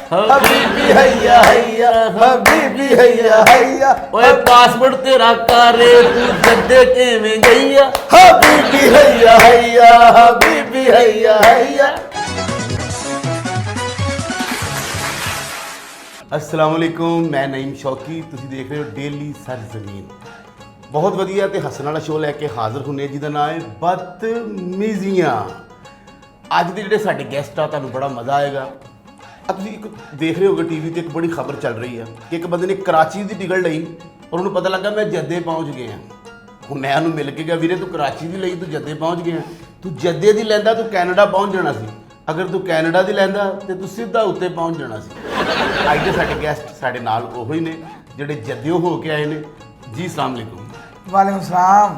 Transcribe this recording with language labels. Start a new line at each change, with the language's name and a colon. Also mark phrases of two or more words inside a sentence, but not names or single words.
Arabic: حبيبي هيا هيا حبيبي هيا هيا
Punjabi: ਓਏ ਪਾਸਪੋਰਟ ਤੇਰਾ ਕਾਰੇ ਤੂੰ ਜੱਦੇ ਕਿਵੇਂ ਗਈਆ
Arabic: حبيبي هيا هيا حبيبي هيا هيا. السلام عليكم,
Punjabi: ਮੈਂ ਨਈਮ ਸ਼ੌਕੀ, ਤੁਸੀਂ ਦੇਖ ਰਹੇ ਹੋ ਡੇਲੀ ਸਰਜ਼ਮੀਨ। ਬਹੁਤ ਵਧੀਆ ਤੇ ਹੱਸਣ ਵਾਲਾ ਸ਼ੋ ਲੈਕੇ ਹਾਜ਼ਰ ਹੁੰਨੇ ਜਿਹਦਾ ਨਾਮ ਹੈ ਬਦਤਮੀਜ਼ੀਆਂ। ਅੱਜ ਦੇ ਜਿਹੜੇ ਸਾਡੇ ਗੈਸਟ ਆ ਤੁਹਾਨੂੰ ਬੜਾ ਮਜ਼ਾ ਆਏਗਾ।
Urdu: اب تسیں ایک دیکھ رہے ہوگے ٹی وی تے ایک بڑی خبر چل رہی ہے کہ ایک بندے نے کراچی کی ٹکٹ لئی اور انہوں نے پتا لگا میں جدے پہنچ گیا.
Punjabi: ਹੁਣ ਮੈਂ ਉਹਨੂੰ ਮਿਲ ਕੇ ਗਿਆ, ਵੀਰੇ ਤੂੰ ਕਰਾਚੀ ਦੀ ਲਈ ਤੂੰ ਜੱਦੇ ਪਹੁੰਚ ਗਿਆ, ਤੂੰ ਜੱਦੇ ਦੀ ਲੈਂਦਾ ਤੂੰ ਕੈਨੇਡਾ ਪਹੁੰਚ ਜਾਣਾ ਸੀ, ਅਗਰ ਤੂੰ ਕੈਨੇਡਾ ਦੀ ਲੈਂਦਾ ਤੇ ਤੂੰ ਸਿੱਧਾ ਉੱਤੇ ਪਹੁੰਚ ਜਾਣਾ ਸੀ। ਅੱਜ ਦੇ ਸਾਡੇ ਗੈਸਟ ਸਾਡੇ ਨਾਲ ਉਹੋ ਹੀ ਨੇ ਜਿਹੜੇ ਜੱਦਿਓ ਹੋ ਕੇ ਆਏ ਨੇ ਜੀ।
Arabic: السلام عليكم. وعليكم السلام.